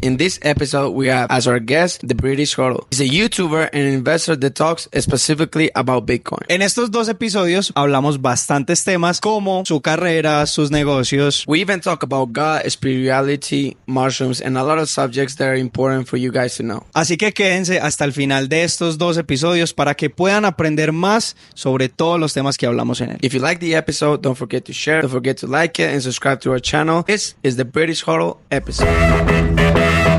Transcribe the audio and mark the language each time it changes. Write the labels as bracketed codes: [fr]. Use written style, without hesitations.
[en] In this episode, we have as our guest the British Hodl. He's a YouTuber and investor that talks specifically about Bitcoin. [es] En estos dos episodios hablamos bastantes temas como su carrera, sus negocios. [en] We even talk about God, spirituality, mushrooms, and a lot of subjects that are important for you guys to know. [es] Así que quédense hasta el final de estos dos episodios para que puedan aprender más sobre todos los temas que hablamos en él. [en] If you like the episode, don't forget to share, don't forget to like it, and subscribe to our channel. This is the British Hodl episode.